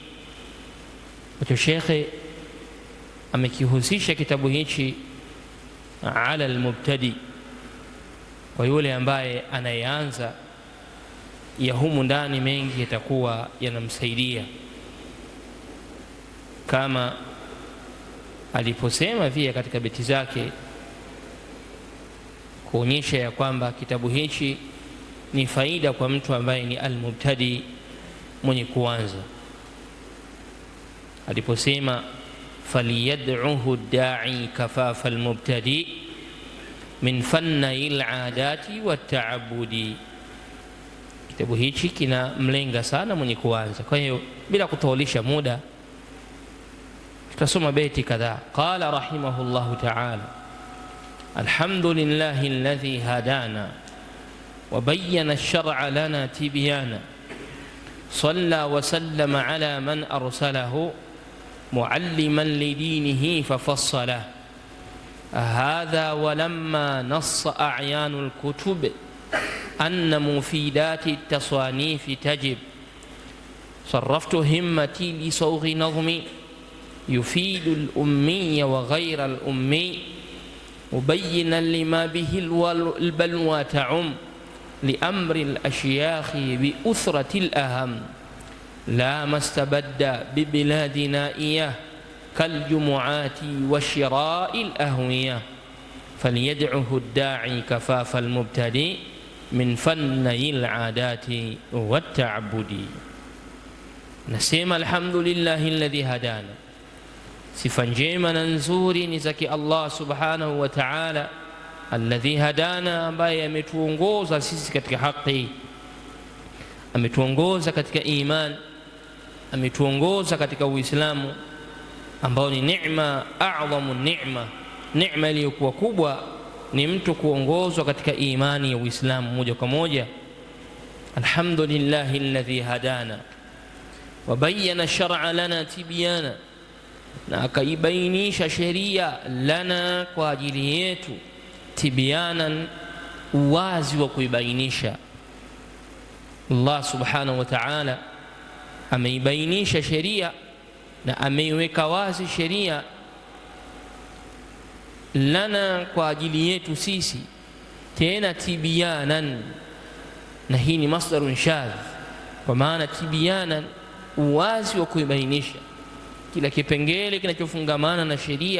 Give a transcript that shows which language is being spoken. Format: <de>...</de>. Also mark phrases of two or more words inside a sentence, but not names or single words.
<sw>Sheikh amekihusisha kitabu hichi</sw> <ar>على المبتدئ,</ar> <sw>kwa yule ambaye anayeanza, ya humu ndani mengi yatakuwa yanamsaidia, kama aliposema pia katika beti zake kuonyesha ya kwamba kitabu hichi ni faida kwa mtu ambaye ni al-mubtadi, mwenye kuanza.</sw> <ar>Aliposema فليدعوه الداعي كفاف المبتدئ من فني العادات والتعبد.</ar> <sw>Kitabu hichi kina mlenga sana mwenye kuanza. Kwa hiyo bila kutawalisha muda, tutasoma beti kadhaa.</sw> <ar>قال رحمه الله تعالى الحمد لله الذي هدانا وبين الشرع لنا تبيانا صلى وسلم على من أرسله معلما لدينه ففصله. هذا ولما نص أعيان الكتب أن مفيدات التصانيف تجب، صرفت همتي لصوغ نظمي يفيد الأمي وغير الأمي، مبينا لما به البلوى تعم، لأمر الأشياخ بأثرة الأهم، لا ما استبد ببلادنا إياه كالجمعات وشراء الأهوية، فليدعه الداعي كفاف المبتدي من فن العادات والتعبد.</ar> <sw>Nasema</sw> <ar>الحمد لله الذي هدانا,</ar> <sw>sifa njema na nzuri ni zake Allah</sw> <ar>سبحانه وتعالى, الذي هدانا,</ar> <sw>ambaye ametuongoza sisi katika haki, ametuongoza katika iman, ametuongoza katika Uislamu ambao ni neema, a'zamu neema. Neema iliyokuwa kubwa ni mtu kuongozwa katika imani ya Uislamu moja kwa moja.</sw> <ar>الحمد لله الذي هدانا وبين الشرع لنا تبيانا,</ar> <sw>na akaibainisha sheria lana, kwa ajili yetu, tibyanan, uwazi wa kuibainisha. Allah</sw> <ar>سبحانه وتعالى</ar> <sw>ameibainisha sheria na ameiweka wazi sheria lana, kwa ajili yetu sisi, tena tibyanan, na hii ni</sw> <ar>مصدر شاذ,</ar> <sw>kwa maana tibyanan, uwazi wa kuibainisha kila kipengele kinachofungamana na sheria.</sw>